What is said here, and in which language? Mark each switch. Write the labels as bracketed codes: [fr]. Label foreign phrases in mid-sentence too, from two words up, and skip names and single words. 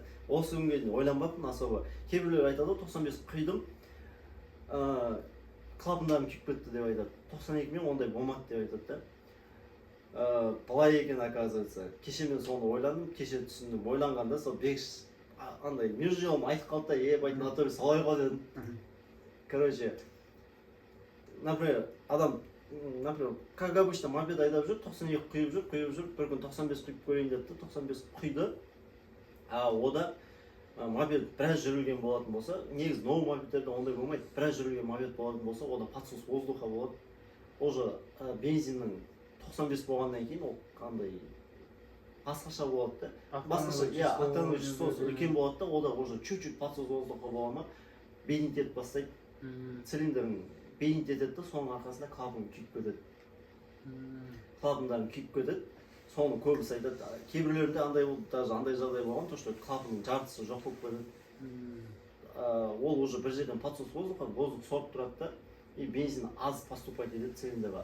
[kk] Осы күнге дейін ойланбаппын особо. Кейбіреулер айтады, 95 құйдым, клапандарым күйіп кетті деп айтады. 92 мен ондай болмады деп айтады да. Былай екен, оказывается. Кеше мен соны ойландым, кеше түсіндім. Ойланғанда сол Бекші андай [ru] между делом [kk] айтып қалды да, байтын натуре солай ғой дедім. Короче, например, адам например, [ru] как обычно [kk] мопед айдап жүр, 92 құйып жүр, бір күн 95 құйып көрейін деді, 95 құйды. Ода мопед біраз жүрілген болатын болса, негіз новый мопедтерде ондай болмайды. Біраз жүрілген мопед болатын болса, ода [ru] подсос воздуха [kk] болады. Уже бензиннің 95 болғаннан кейін ол қандай басқаша болады да. Басқаша, октановый числосы үлкен болады да, ода [ru] уже чуть-чуть подсос воздуха [kk] бола ма, бензин етіп бастайды. Цилиндрдің бейін етеді, соның арқасында клапан күйіп кетеді. Клапандарын күйіп кетеді. Соны көбісі айтады. Кейбіреулерінде андай болды, даже андай жағдай болған, [ru] то что [kk] клапанның жартысы жоқ болып кетеді. Ол уже бір жерден [ru] подсос воздух [kk] сорып тұрады да, и бензин аз поступать етеді цилиндрға.